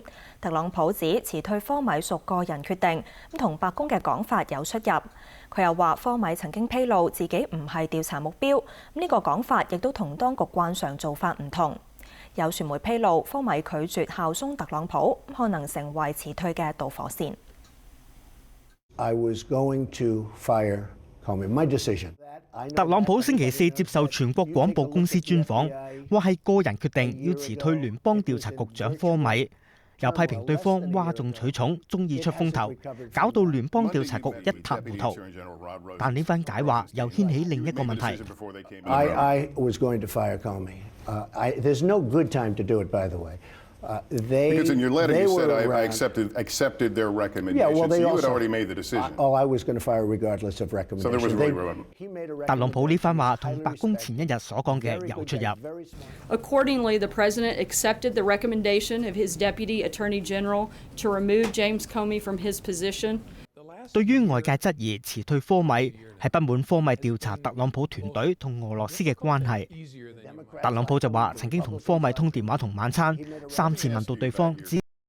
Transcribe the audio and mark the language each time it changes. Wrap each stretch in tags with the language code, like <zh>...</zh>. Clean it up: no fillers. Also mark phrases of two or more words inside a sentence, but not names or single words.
<yue>特朗普指辭退科米屬個人決定，同白宮嘅講法有出入。佢又話科米曾經披露自己唔係調查目標，呢個講法亦都同當局慣常做法唔同。有傳媒披露科米拒絕效忠特朗普，可能成為辭退嘅導火線。</yue> <en>I was going to fire Comey. My decision.</en> <yue>特朗普星期4接受全國廣播公司專訪，話係個人決定要辭退聯邦調查局長科米，又批評對方嘩眾取寵，中意出風頭，搞到聯邦調查局一塌糊塗。但呢番解話又掀起另一個問題。</yue> <en>I was going to fire Comey. There's no good time to do it, by the way. Because in your letter you said I accepted their recommendation. Yeah, well, so you had already made the decision. I was going to fire regardless of recommendation. So there was really</en> <yue>特朗普呢番話同白宮前一日所講嘅有出入。</yue> <en>Accordingly, the president accepted the recommendation of his deputy attorney general to remove James Comey from his position.</en> <yue>對於外界質疑辭退科米係不滿科米調查特朗普團隊同俄羅斯嘅關係，特朗普就話曾經同科米通電話同晚餐，3次問到對方只</yue>